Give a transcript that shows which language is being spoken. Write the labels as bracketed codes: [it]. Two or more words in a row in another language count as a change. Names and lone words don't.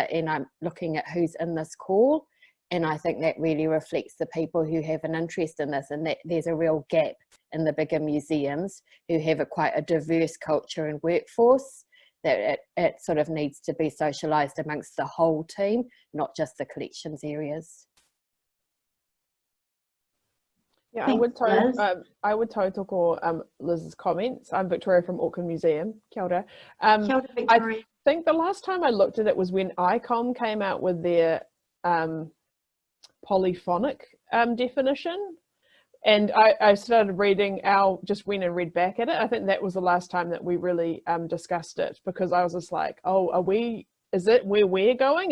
[en] And I'm looking at who's in this call, and I think that really reflects the people who have an interest in this, and that there's a real gap in the bigger museums who have quite a diverse culture and workforce, that it sort of needs to be socialised amongst the whole team, not just the collections areas. Yeah, I would totoko Liz's comments. I'm Victoria from Auckland Museum. [mi] Kia ora. Kia ora, Victoria. [en] I think the last time I looked at it was when ICOM came out with their polyphonic definition, and I started reading, just went and read back at it. I think that was the last time that we really discussed it, because I was just like, oh, is it where we're going?